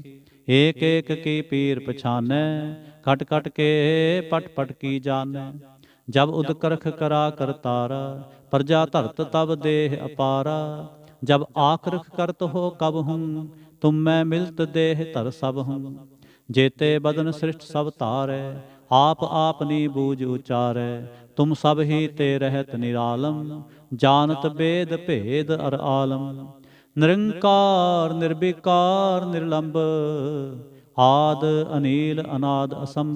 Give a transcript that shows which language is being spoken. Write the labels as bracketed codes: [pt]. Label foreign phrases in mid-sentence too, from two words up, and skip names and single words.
[bra] एक एक की पीर पछानै, घट घट के पट पट की जानै। जब उदकरख करा करतारा, प्रजा धरत तब देह अपारा। जब आखरख करत हो कब हूं, तुम मैं मिलत देह धर सभ हूं। जेते बदन सृष्ट सब तारै, आप आपनी बूझ उचारै। तुम सब ही ते रहत निरालम, जानत बेद भेद अर आलम। निरंकार निर्विकार निर्लंब, आद अनील अनाद असंभ।